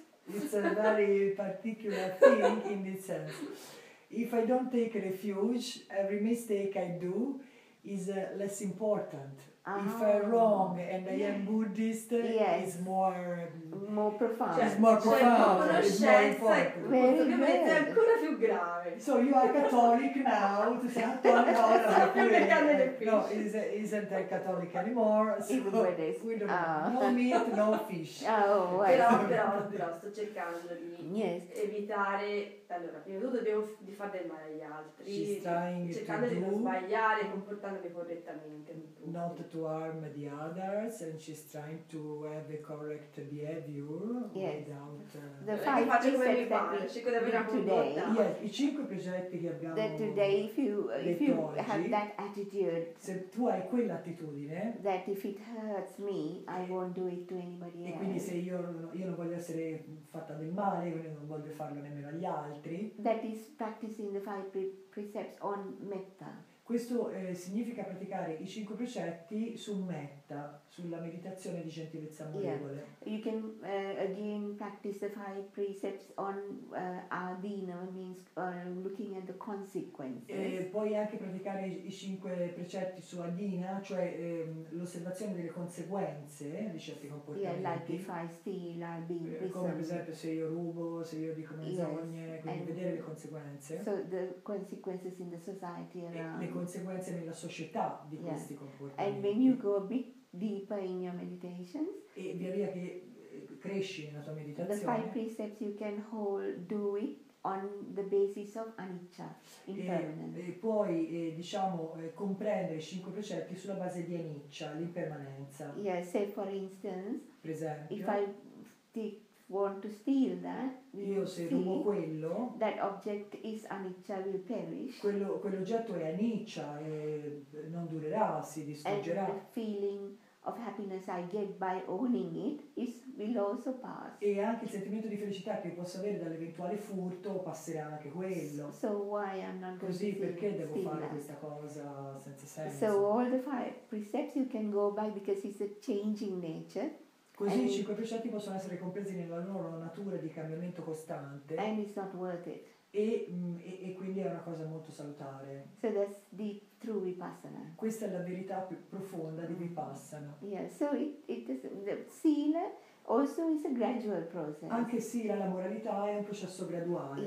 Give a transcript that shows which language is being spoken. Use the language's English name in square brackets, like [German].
[English] It's a very particular thing in this sense. If I don't take refuge, every mistake I do is less important. If I'm wrong and I am Buddhist, it's more profound. It's more profound. It's more important. [Italian] Ovviamente è ancora più grave. [English] So you are Catholic now. To say Catholic no, isn't a Catholic anymore. So we don't no meat, no fish. [Italian] Però sto cercando di evitare. Allora, prima di tutto di fare del male agli altri, cercando di non sbagliare, comportandomi correttamente. [English] Not to harm the others, and she's trying to have the correct behavior without. The 5 precepts that we have today. [Italian] Yes, i 5 precetti che abbiamo. [English] That today, if you have that attitude, [Italian] se tu hai quell'attitudine, [English] that if it hurts me, I won't do it to anybody else. [Italian] E quindi se io non voglio essere fatta del male, quindi non voglio farlo nemmeno agli altri. [English] That is practicing the 5 precepts on metta. [Italian] Questo significa praticare i 5 precetti su metta, sulla meditazione di gentilezza amorevole. [English] You can again practice the 5 precepts on adina, means looking at the consequences. [Italian] Puoi anche praticare i 5 precetti su adina, cioè l'osservazione delle conseguenze di certi comportamenti. [English] Like if I steal, I'll be in prison. [Italian] Come per esempio se io rubo, se io dico menzogne, quindi vedere le conseguenze. [English] So the consequences in the society around. [Italian] Le conseguenze nella società di questi comportamenti. [English] And when you go a bit deeper in your meditations, [Italian] e via che cresci nella tua meditazione, [English] the 5 precepts you can do it on the basis of Anicca, impermanence. [Italian] E puoi comprendere i 5 precetti sulla base di Anicca, l'impermanenza. [English] Say for instance, [Italian] per esempio, [English] if I want to steal that, [Italian] io se rubo quello, [English] that object is anicca, will perish. [Italian] Quell'oggetto è anicca e non durerà, si distruggerà. [English] And the feeling of happiness I get by owning it will also pass. [Italian] E anche il sentimento di felicità che posso avere dall'eventuale furto passerà anche quello. [English] So why I'm not [Italian] Così perché devo fare questa cosa senza senso? [English] So all the 5 precepts you can go by because it's a changing nature. [Italian] Così i 5 precetti possono essere compresi nella loro natura di cambiamento costante. [English] And it's not worth it. [Italian] e quindi è una cosa molto salutare. [English] So that's the true Vipassana. [Italian] Questa è la verità più profonda di Vipassana. [English] Yeah, so it is the Sila also is a gradual process. [Italian] Anche Sila, la moralità, è un processo graduale.